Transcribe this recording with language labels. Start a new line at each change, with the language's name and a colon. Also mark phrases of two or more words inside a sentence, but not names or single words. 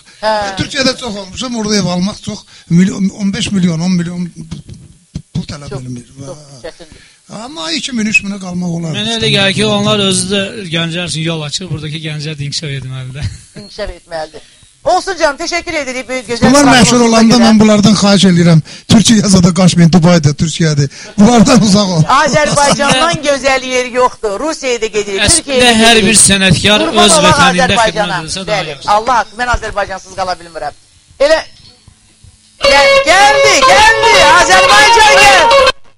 Azerbaijani: Türkiyədə çox olmuşam, orada ev almaq çox 15 milyon, 10 milyon pul tələb edilir. Çox çətindir. Amma 2000-3000-ə qalmaq olar. Mənə elə gəlir ki, onlar özü də gənclər üçün yol açır. Buradakı gənclər də inkişaf etməlidir. İnkişaf etməlidir. Olsun canım,
Turkish: teşekkür ederim.
Azerbaijani: Güzel Bunlar məşhur olanda mən bunlardan xahiş edirəm. Türkiyədə də Qaşmin, Dubayda, Türkiyədə. Bunlardan uzaq ol. Azərbaycandan gözəl yer yoxdur. Rusiyaya da gedirik, Əslində Türkiyəyə hər gedirik. bir sənətkar Qurban öz olaq vətənində Azərbaycana. xidmət edirsə daha Bəli, yaxşı. Allah haqqı, mən Azərbaycansız qala bilmirəm. Elə gəldi, Azərbaycan gəl.